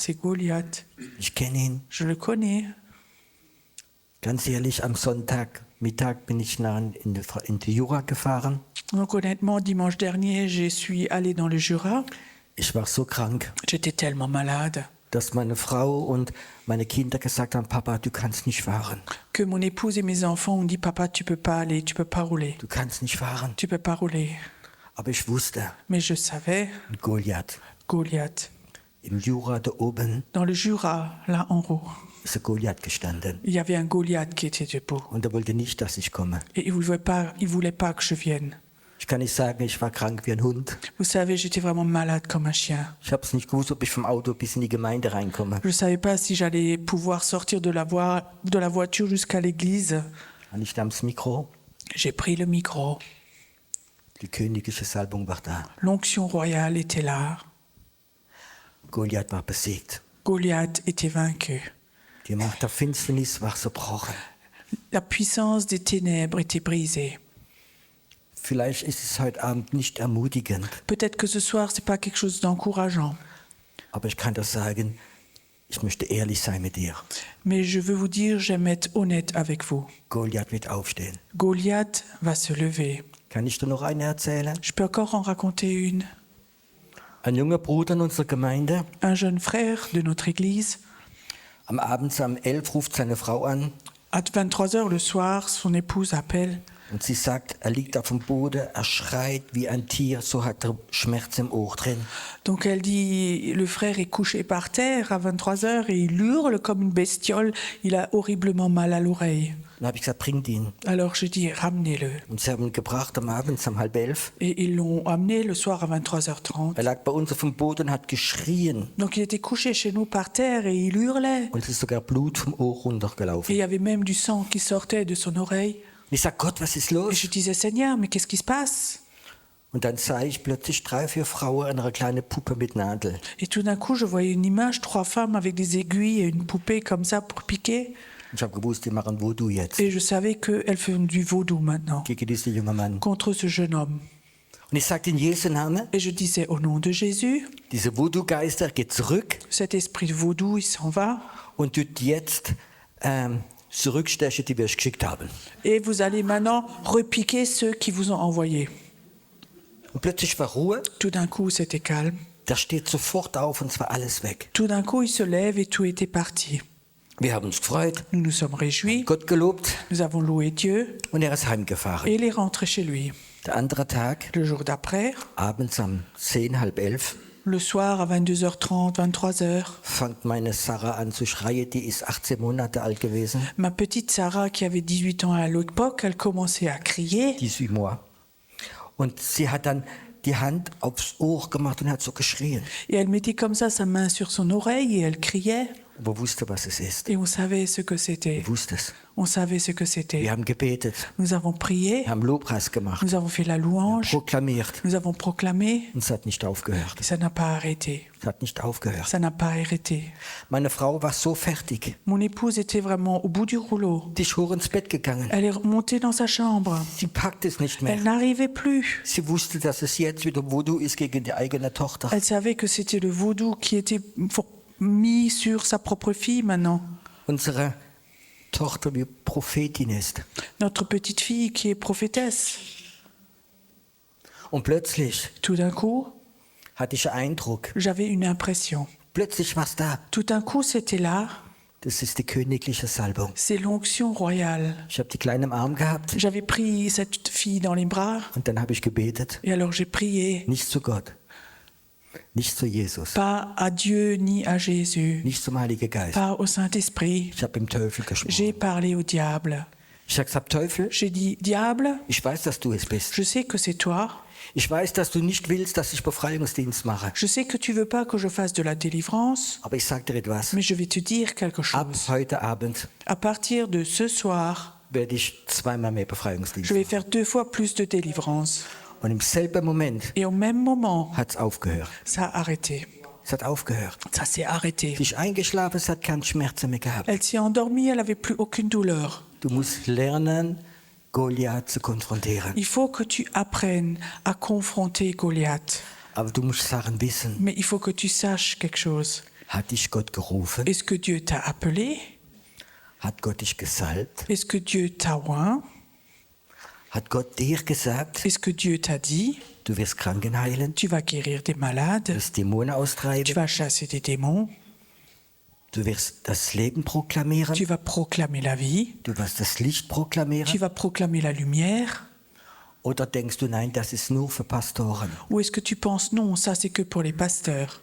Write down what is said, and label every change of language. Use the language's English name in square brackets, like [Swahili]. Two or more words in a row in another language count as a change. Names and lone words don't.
[French] C'est Goliath. [German] Ich kenne ihn. [French] Je le connais. [German] Ganz ehrlich, am Sonntagmittag bin ich in die Jura gefahren. [French] Donc honnêtement, dimanche dernier, je suis allée dans le Jura. [German] Ich war so krank, [French] J'étais tellement malade [German] dass meine Frau und meine Kinder gesagt haben, Papa, du kannst nicht fahren. [French] que mon épouse et mes enfants ont dit, Papa, tu peux pas aller, tu peux pas rouler. [German] Du kannst nicht fahren. [French] Tu peux pas rouler. [German] Aber ich wusste, [French] Mais je savais, Goliath. Goliath. [German] Im Jura da oben [French] Dans le Jura, là en haut, [German] ist der Goliath gestanden. [French] il y avait un Goliath qui était debout. [German] Und er wollte nicht, dass ich komme. [French] Et il voulait pas que je vienne. [German] Ich kann nicht sagen, ich war krank wie ein Hund. [French] Vous savez, j'étais vraiment malade comme un chien. [German] Ich habe es nicht gewusst, ob ich vom Auto bis in die Gemeinde reinkomme. [French] Je ne savais pas si j'allais pouvoir sortir de la voiture jusqu'à l'église. [German] Und ich nahm das Mikro. [French] J'ai pris le micro. [German] Die königliche Salbung war da. [French] L'onction royale était là. [German] Goliath war besiegt. [French] Goliath était vaincu. [German] Die Macht der Finsternis war zerbrochen. [French] La puissance des ténèbres était brisée. [German] Vielleicht ist es heute Abend nicht ermutigend, [French] Peut-être que ce soir, c'est pas quelque chose d'encourageant. [German] aber ich kann das sagen, ich möchte ehrlich sein mit dir. [French] Mais je veux vous dire, j'aime être honnête avec vous. [German] Goliath wird aufstehen. [French] Goliath va se lever. [German] Kann ich dir noch eine erzählen? [French] Je peux encore en raconter une. [German] Ein junger Bruder in unserer Gemeinde, [French] Un jeune frère de notre église, [German] am Abend um 11 ruft seine Frau an [French] à 23h le soir, son épouse appelle. [German] und sie sagt, er liegt auf dem Boden, er schreit wie ein Tier, so hat er Schmerz im Ohr drin. [French] Donc elle dit, le frère est couché par terre à 23h et il hurle comme une bestiole, il a horriblement mal à l'oreille. [German] Dann habe ich gesagt, bringt ihn. [French] Alors j'ai dit, ramenez-le. [German] Und sie haben ihn gebracht am Abend um 10:30. [French] Et ils l'ont amené le soir à 23h30. [German] Er lag bei uns auf dem Boden und hat geschrien. [French] Donc il était couché chez nous par terre et il hurlait. [German] Und es ist sogar Blut vom Ohr [French] Et [German] runtergelaufen. [French] il y avait même du sang qui sortait de son oreille. [German] Und ich sage, Gott, was ist [French] Et [German] los? [French] je disais, Seigneur, mais qu'est-ce qui se passe? [German] Und dann sah ich plötzlich 3, 4 Frauen an einer kleinen Puppe mit Nadel. [French] Et tout d'un coup, je voyais une image, 3 femmes avec des aiguilles et une poupée comme ça pour piquer. [German] Und ich habe gewusst, die machen Voodoo jetzt. [French] Et je savais qu'elles font du vaudou maintenant [German] Gegen diesen jungen Mann. [French] contre ce jeune homme. [German] Und ich sagte in Jesu Namen, [French] Et je disais, au nom de Jésus, [German] diese Voodoo-Geister geht zurück [French] cet esprit de vaudou, il s'en va. [German] und tut jetzt zurückstechen, die wir euch geschickt haben. [French] Et vous allez maintenant repiquer ceux qui vous ont envoyés. [German] Und plötzlich war Ruhe. [French] Tout d'un coup, c'était calme. [German] Der steht sofort auf und es war alles weg. [French] Tout d'un coup, il se lève et tout était parti. [German] Wir haben uns gefreut, [French] Nous nous sommes réjouis, [German] Gott gelobt [French] nous avons loué Dieu [German] und er ist heimgefahren. [French] et il est rentré chez lui. [German] Der andere Tag, [French] Le jour d'après, [German] abends um 10, halb 11, [French] le soir à 22h30, 23h, [German] fängt meine Sarah an zu schreien. Die ist 18 Monate alt gewesen, [French] ma petite Sarah, qui avait 18 ans à l'époque, elle commençait à crier. 18 mois. [German] Und sie hat dann die Hand aufs Ohr gemacht und hat so geschrien. [French] Et elle mettait comme ça sa main sur son oreille et elle criait. [German] Aber wusste, was es ist. [French] Et on savait ce que c'était. [German] Wusste es. [French] On savait ce que [German] Wir [French] c'était. [German] haben gebetet, [French] Nous avons prié, [German] wir haben Lobpreis gemacht, [French] nous avons fait la louange, [German] proklamiert. [French] nous avons proclamé. [German] Und es hat nicht aufgehört. [French] Et ça n'a pas arrêté. [German] Es hat nicht aufgehört. [French] Ça n'a pas arrêté. [German] Meine Frau war so fertig. [French] Mon épouse était vraiment au bout du rouleau. [German] Die ist hoch ins Bett gegangen. [French] Elle est remontée dans sa chambre. [German] Sie packt es nicht mehr. [French] Elle n'arrivait plus. [German] Sie wusste, dass es jetzt wieder Voodoo ist gegen die eigene Tochter. [French] Elle savait que c'était le vaudou qui était mis sur sa propre fille maintenant. [German] Unsere Tochter wie Prophetin ist. [French] Notre petite fille qui est prophétesse. [German] Und plötzlich [French] Tout d'un coup, [German] hatte ich einen Eindruck. [French] j'avais une impression. [German] Plötzlich war es da. [French] Tout d'un coup, c'était là. [German] Das ist die königliche Salbung. [French] C'est l'onction royale. [German] Ich habe die Kleine im Arm gehabt [French] J'avais pris cette fille dans les bras [German] und dann habe ich gebetet. [French] et alors j'ai prié. [German] Nicht zu Gott, nicht zu Jesus, [French] Pas à Dieu ni à Jésus. [German] nicht zum Heiligen Geist. [French] Pas au Saint-Esprit. [German] Ich habe im Teufel [French] J'ai [German] gesprochen. [French] parlé au diable. [German] Ich habe gesagt, Teufel, [French] J'ai dit, diable, [German] ich weiß, dass du es bist. [French] je sais que c'est toi. [German] Ich weiß, dass du nicht willst, dass ich Befreiungsdienst mache. [French] Je sais que tu veux pas que je fasse de la délivrance, [German] Aber ich sage dir etwas. [French] mais je vais te dire quelque [German] Ab [French] chose. [German] heute Abend [French] À partir de ce soir, [German] werde ich 2-mal mehr [French] je [German] Befreiungsdienst [French] vais [German] machen. [French] faire 2 fois plus de délivrance. [German] Und im selben Moment [French] Et au même moment, [German] hat es aufgehört. [French] ça a arrêté. [German] Es hat aufgehört. [French] Ça s'est arrêté. [German] Sie ist eingeschlafen, es hat keine Schmerzen mehr gehabt. [French] Elle s'est endormie, elle avait plus aucune douleur. [German] Du musst lernen, Goliath zu konfrontieren. [French] Il faut que tu apprennes à confronter Goliath. [German] Aber du musst Sachen wissen. [French] Mais il faut que tu saches quelque chose. [German] Hat dich Gott gerufen? [French] Est-ce que Dieu t'a appelé? [German] Hat Gott dich gesalbt? [French] Est-ce que Dieu t'a oint? [German] Hat Gott dir gesagt, [French] Est-ce que Dieu t'a dit, [German] du wirst Kranken heilen, [French] tu vas guérir des malades, [German] du wirst Dämonen [French] tu [German] austreiben, [French] vas chasser des démons, [German] du wirst das Leben proklamieren, [French] tu vas proclamer la vie, [German] du wirst das Licht [French] tu [German] proklamieren? [French] vas proclamer la lumière? [German] Oder denkst du, nein, das ist nur für Pastoren? [French] Ou est-ce que tu penses non, ça c'est que pour les pasteurs?